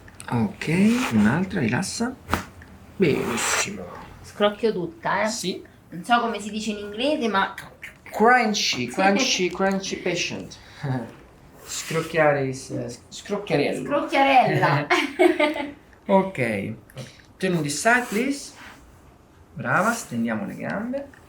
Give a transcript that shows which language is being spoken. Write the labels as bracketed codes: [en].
[it] Ok, un'altra, rilassa. Benissimo. Scrocchio tutta, eh? Sì. Non so come si dice in inglese, ma... [en] Crunchy patient. [it] Scrocchiare scrocchiarello. Scrocchiarella! [en] Ok, turn this side please. [it] Brava, stendiamo le gambe.